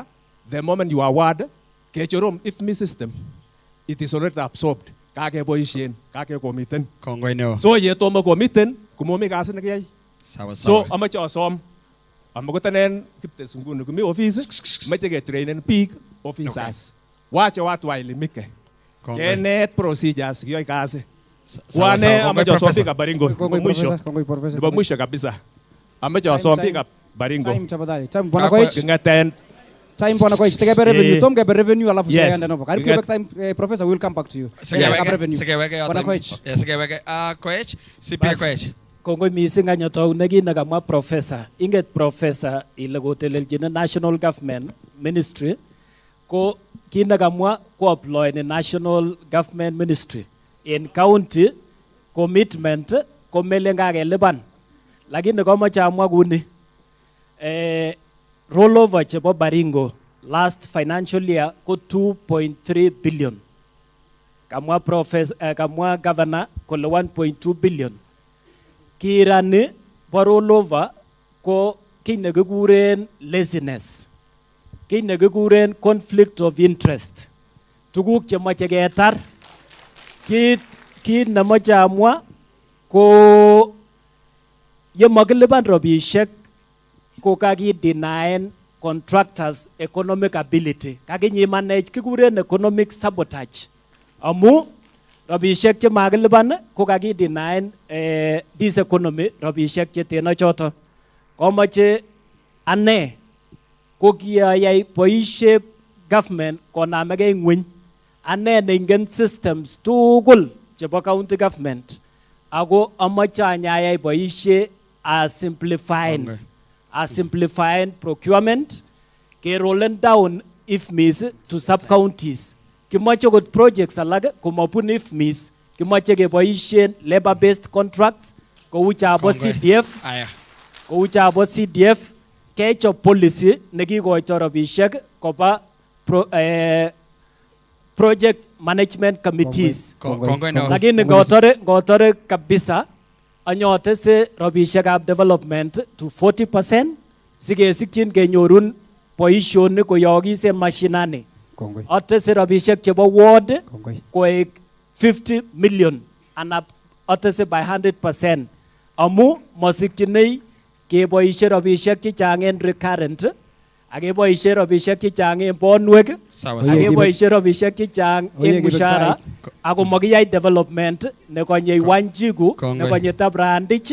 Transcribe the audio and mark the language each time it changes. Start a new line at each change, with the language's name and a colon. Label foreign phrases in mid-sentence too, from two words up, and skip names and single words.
English: The moment you award,
Kalenjin: ke chorom
English: IFMI system, it is already absorbed.
Kalenjin: Kake boishen, kake komiten. Kongoi neo. So ye tomo komiten, kumomi kasi na kiyay.
Swahili: Sawa So sawa.
Kalenjin: amache asom, amagotanen Kiptis nguni kumi office, mache ke trainen peak officers.
Swahili: Wache watu wailimike.
Kalenjin: Kenet procedures kiyoy kasi. Wane amache asom pika Baringo. Niba
Swahili: mwisho kabisa.
Kalenjin: Amache asom pika Baringo.
Swahili: Time tafadhali. Time bwana Koech.
Kalenjin: Ngaten.
Swahili: Time bwana Koech.
Kalenjin: Tegebe revenue. Tom gebe revenue alafu
English: Yes.
Swahili: sasa ndio. Karibu
English: kibek time Professor will come back to you.
Kalenjin: Sigeweke
Swahili: Bwana Koech.
Kalenjin: Sigeweke Koech, CPA Koech. Kongoi mising any taunegi nakamwa professor. Inget professor ile kotelelchine
English: national government ministry
Kalenjin: ko kinakamwa ko
English: apply in national government ministry in county commitment
Kalenjin: ko mele ngakelipan. Lakini komoche amwa kuni rollover chebo Baringo
English: last financial year
Kalenjin: ko 2.3 billion. Kamwa professor kamwa governor kole 1.2 billion. Kirani bo rollover ko kiy nekikuren laziness. Kiy nekikuren
English: conflict of interest.
Kalenjin: Tuguk chemoche ketar. Kit nemoche amwa ko yemakilipan robishek ko kakidinaen contractors
English: economic ability.
Kalenjin: Kakinyimanech kikuren
English: economic sabotage.
Kalenjin: Amu robishek che makilipan ko kakidinaen
English: this economy
Kalenjin: robishek che teno choto. Komoche ane ko kiyayai boisiet government konamegei ngweny. Ane neingen systems tugul chebo
English: county government.
Kalenjin: Ako amoche anyayai boisiet
English: as simplifying procurement,
Kalenjin: ke
English: rolling down IFMIs to sub-counties.
Kalenjin: Kimoche kot projects alak komabun IFMIs, kimoche keboisien
English: labor-based contracts,
Kalenjin: kou chabo CDF, kou chabo CDF, kechop policy nekikoito robishek koba
English: project management committees.
Kalenjin: Lakini ngotore kabisa, anyotese robishekab development to 40%, sikesikyin kenyorun boishonik koyokise mashinani. Atese robishek chebo ward koek 50 million and atese by 100%. Amu masikyinei keboishe robishek chechang en recurrent, akeboishe robishek chechang en bonwek, akeboishe robishek chechang en mushara, ako makiyai development nekonye Wanjiku, nekonye Tabrandich.